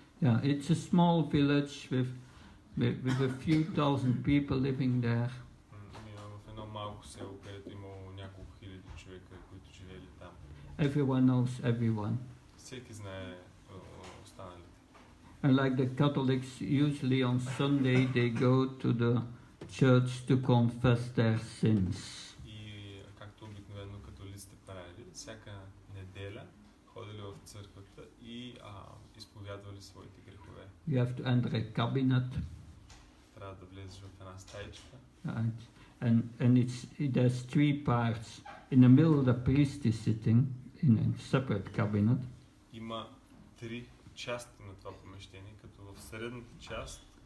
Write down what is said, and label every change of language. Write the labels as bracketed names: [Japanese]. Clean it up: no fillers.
[English] Yeah, it's a small village with a few thousand people living there. [Bulgarian] В едно малко село, където имало няколко хиляди човека, които живели там. [English] Everyone knows everyone. [Bulgarian] Всеки знае останалите. [English] And like the Catholics, usually on Sunday they go to the church to confess their sins. [Bulgarian] И както обикновено католиците правили, всяка неделя ходили в църквата и изповядвали своите грехове. [English] You have to enter a cabinet. [Bulgarian] Трябва да влезеш в една стаичка. [English] And there's three parts. In the middle, the priest is sitting in a separate cabinet. [Bulgarian] Има три части на това помещение, като в средната част.